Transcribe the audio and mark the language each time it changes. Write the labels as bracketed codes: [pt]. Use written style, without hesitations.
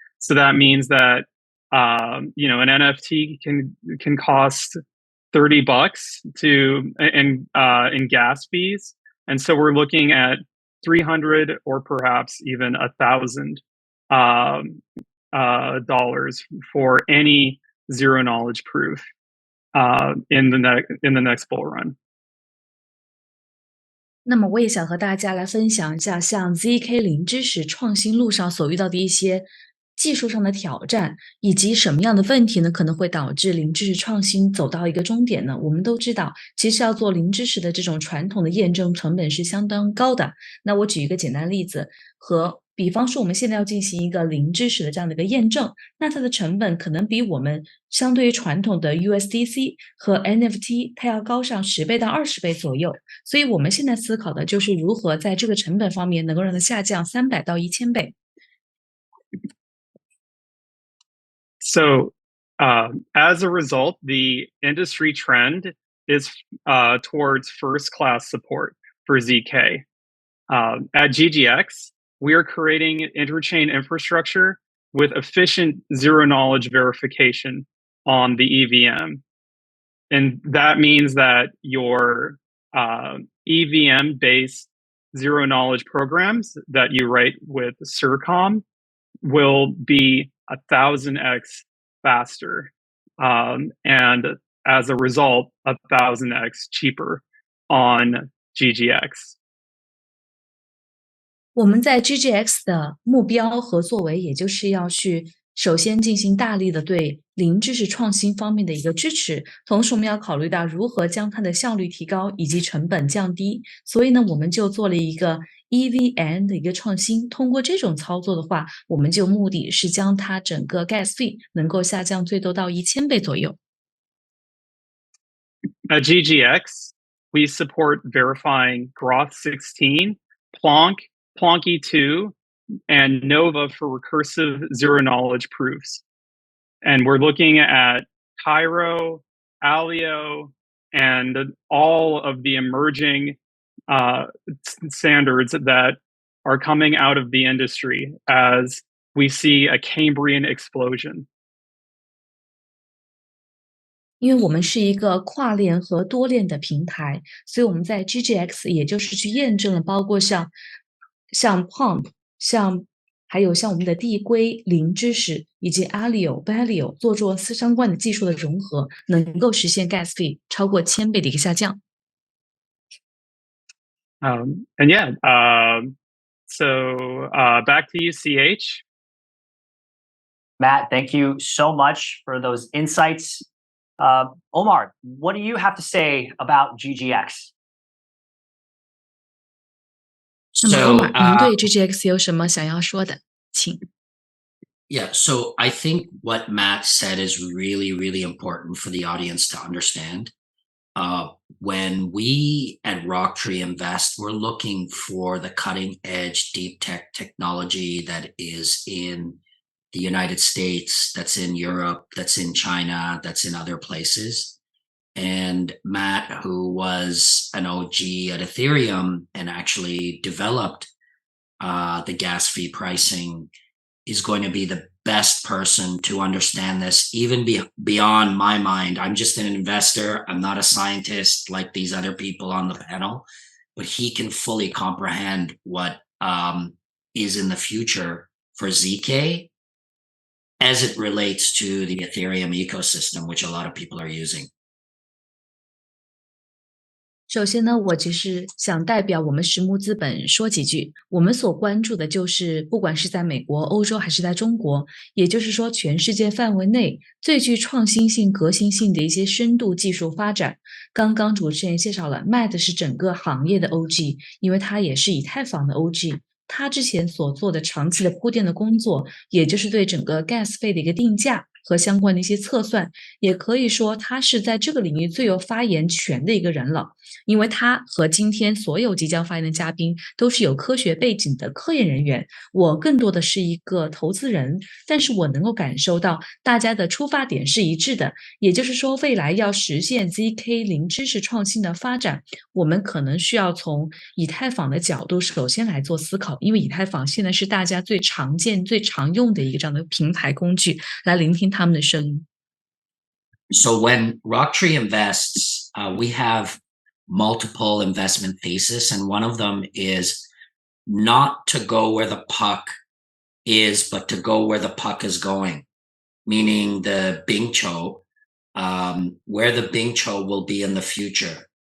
[en] So that means that an NFT can cost $30 in gas fees, and so we're looking at 300 or perhaps even $1,000 for any zero knowledge proof in the next bull run. [zh] 那么我也想和大家来分享一下，像 ZK 零知识创新路上所遇到的一些技术上的挑战，以及什么样的问题呢，可能会导致零知识创新走到一个终点呢？我们都知道，其实要做零知识的这种传统的验证成本是相当高的。那我举一个简单例子，比方说我们现在要进行一个零知识的这样的一个验证，那它的成本可能比我们相对于传统的 USDC 和 NFT 它要高上10倍到20倍左右。所以我们现在思考的就是如何在这个成本方面能够让它下降300到1000倍。 [en] So, as a result, the industry trend is towards first-class support for ZK. At GGX, we are creating interchain infrastructure with efficient zero-knowledge verification on the EVM. And that means that your EVM-based zero-knowledge programs that you write with CIRCOM will be 1,000x faster, and as a result, 1,000x cheaper on GGX. [zh] 我们在 ZKEX 的目标和作为，也就是要去首先进行大力的对零知识创新方面的一个支持，同时我们要考虑到如何将它的效率提高以及成本降低。所以呢，我们就做了一个 EVM 的一个创新。通过这种操作的话，我们就目的是将它整个 gas fee 能够下降最多到1000倍左右。 [en] At GGX, we support verifying Groth 16, Plonky 2, and Nova for recursive zero-knowledge proofs. And we're looking at Cairo, Alio, and all of the emerging standards that are coming out of the industry as we see a Cambrian explosion. [zh] 因为我们是一个跨链和多链的平台，所以我们在 ZKEX 也就是去验证了，包括像 Pump、还有像我们的递归、零知识以及 Alio、Balal 做相关的技术的融合，能够实现 gas fee 超过1000倍的一个下降。 [en] And yeah, so back to you, CH. Matt, thank you so much for those insights. Omar, what do you have to say about GGX? [zh] 那么 Omar，您对 GGX 有什么想要说的？请。 [en] Yeah, so I think what Matt said is really, really important for the audience to understand. When we at RockTree invest, we're looking for the cutting edge deep tech technology that is in the United States, that's in Europe, that's in China, that's in other places. And Matt, who was an OG at Ethereum and actually developed the gas fee pricing, is going to be the best person to understand this, even beyond my mind. I'm just an investor. I'm not a scientist like these other people on the panel, but he can fully comprehend what is in the future for ZK as it relates to the Ethereum ecosystem, which a lot of people are using. [zh] 首先呢，我只是想代表我们实木资本说几句。我们所关注的就是，不管是在美国、欧洲还是在中国，也就是说全世界范围内最具创新性、革新性的一些深度技术发展。刚刚主持人介绍了 Matt 是整个行业的 OG， 因为他也是以太坊的 OG。他之前所做的长期的铺垫的工作，也就是对整个 gas 费的一个定价和相关的一些测算，也可以说他是在这个领域最有发言权的一个人了。因为他和今天所有即将发言的嘉宾都是有科学背景的科研人员，我更多的是一个投资人，但是我能够感受到大家的出发点是一致的，也就是说未来要实现 ZK 零知识创新的发展，我们可能需要从以太坊的角度首先来做思考，因为以太坊现在是大家最常见、最常用的一个这样的平台工具，来聆听他们的声音。 [en] So when RockTree invests, we have multiple investment thesis, and one of them is not to go where the puck is, but to go where the puck is going, meaning the Bingcho, where the Bingcho will be in the future.